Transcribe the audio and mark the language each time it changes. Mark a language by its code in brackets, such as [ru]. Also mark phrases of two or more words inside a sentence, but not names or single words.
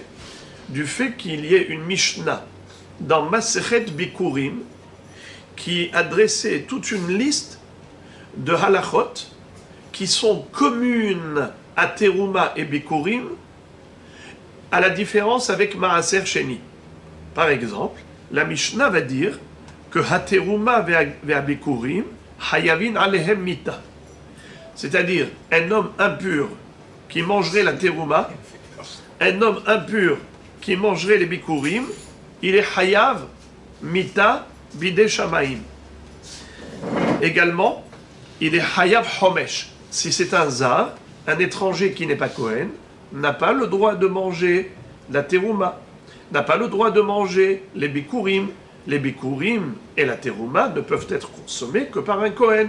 [fr] Du fait qu'il y ait une Mishnah dans Masechet Bikurim qui a dressé toute une liste de halachot qui sont communes à Terouma et Bikurim, à la différence avec Maaser Sheni. Par exemple, la Mishnah va dire que [he] התרומה והביכורים חייבין עליהם מיתה, [fr] c'est-à-dire un homme impur qui mangerait la Terouma, un homme impur qui mangerait les Bikurim, il est [he] חייב מיתה בידי שמים. [fr] Également, il est [he] חייב חומש. [fr] Si c'est un zar, un étranger qui n'est pas Kohen, n'a pas le droit de manger la terouma, n'a pas le droit de manger les bikurim. Les bikurim et la terouma ne peuvent être consommés que par un Kohen.